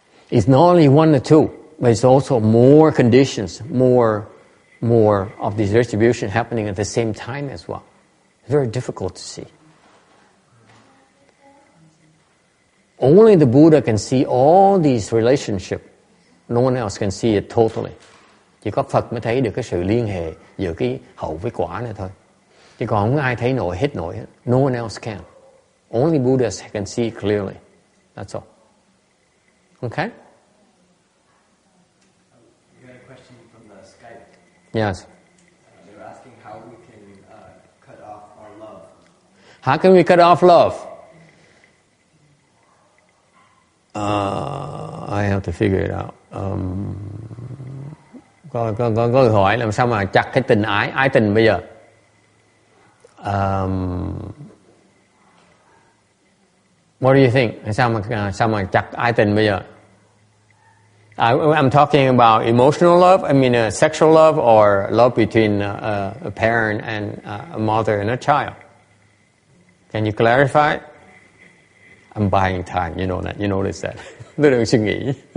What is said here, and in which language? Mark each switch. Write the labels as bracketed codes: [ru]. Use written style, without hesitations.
[en] It's not only one or two, but it's also more conditions, more of this distribution happening at the same time as well. It's very difficult to see. Only the Buddha can see all these relationships. No one else can see it totally. [vi] Chỉ có Phật mới thấy được cái sự liên hệ giữa cái hậu với quả này thôi. Chứ còn không ai thấy nổi hết. [en] No one else can. Only Buddhas can see clearly. That's all. Okay? We got a question from the Skype. Yes. They were asking how we can cut off our love. How can we cut off love? I have to figure it out. [vi] Có câu hỏi làm sao mà chặt cái tình ái tình bây giờ? [en] What do you think? [vi] Sao mà chặt ái tình bây giờ? [en] I'm talking about emotional love. I mean sexual love or love between a parent and a mother and a child. Can you clarify? I'm buying time. You know that. You notice that. [vi] Tôi đừng suy nghĩ.